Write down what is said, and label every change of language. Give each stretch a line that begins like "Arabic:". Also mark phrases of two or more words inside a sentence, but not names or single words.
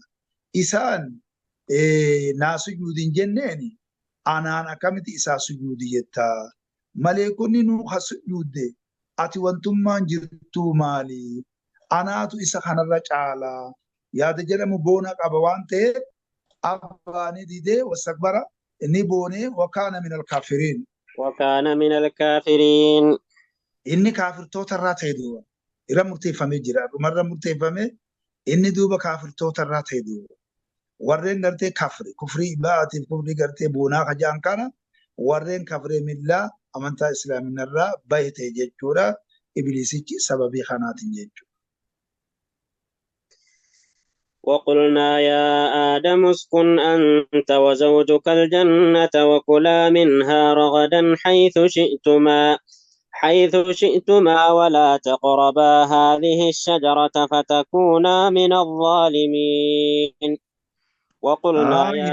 Oromo: Isaan naa sujuudin jenneeni anaan akkamitti isaa sujuudi jettaa? Maleekonni nuu ha sujuudde ati wantummaan jirtuu maali? Anaatu isa kanarra caalaa. Yaada jedhamu boona qaba waan ta'eef abbaani didee wastakbara inni boonee
Arabic: وكان من الكافرين. وكان من الكافرين
Oromo: Inni kaafirtoota irraa ta'e duuba. Irra murteeffamee jira. Dhumarra murteeffamee inni duuba kaafirtoota irraa ta'e duuba. Warreen gartee kufrii baatiif kufrii gartee boonaa kajaan kana warreen kafree millaa amantaa islaaminarraa bahe ta'e jechuudha. Ibliisichi sababii kanaatiin jechuudha.
Arabic: وقلنا يا آدم اسكن أنت وزوجك الجنة وكلا منها رغدا حيث شئتما ولا تقربا هذه الشجرة فتكونا من الظالمين وقلنا يا